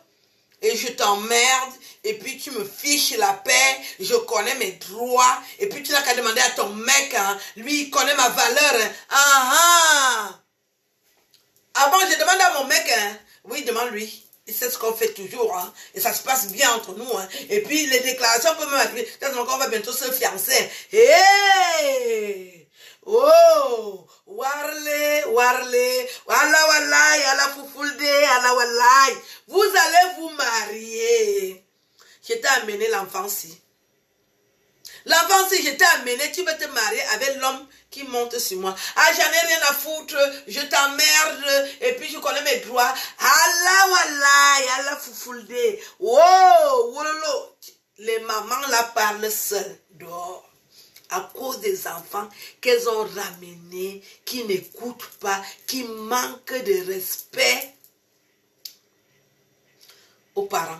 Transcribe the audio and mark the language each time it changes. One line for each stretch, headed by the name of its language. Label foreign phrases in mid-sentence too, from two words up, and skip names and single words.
French: Et je t'emmerde, et puis tu me fiches la paix, je connais mes droits, et puis tu n'as qu'à demander à ton mec, hein, lui il connaît ma valeur. Hein. Ah ah! Ah bon, je demande à mon mec, hein. Oui, demande-lui. Il sait ce qu'on fait toujours, hein. Et ça se passe bien entre nous, hein. Et puis les déclarations peuvent même appeler, peut-être qu'on va bientôt se fiancer. Hey! Oh! Warle, warle, wala wala, yala fufulde, yala walai. Vous allez vous marier. Je t'ai amené l'enfant-ci. L'enfant-ci, je t'ai amené, tu veux te marier avec l'homme qui monte sur moi. Ah, j'en ai rien à foutre, je t'emmerde, et puis je connais mes droits. Allah wala, yala fufulde. Oh, wololo. Les mamans là parlent seules dehors. À cause des enfants qu'elles ont ramenés, qui n'écoutent pas, qui manquent de respect aux parents.